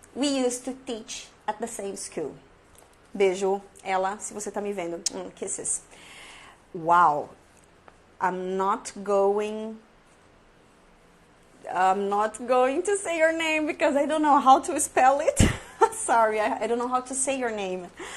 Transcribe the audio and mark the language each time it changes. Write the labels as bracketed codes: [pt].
[en] We used to teach at the same school. [pt] Beijo, ela, se você tá me vendo. [en] Kisses. Wow. I'm not going to say your name because I don't know how to spell it. Sorry, I don't know how to say your name.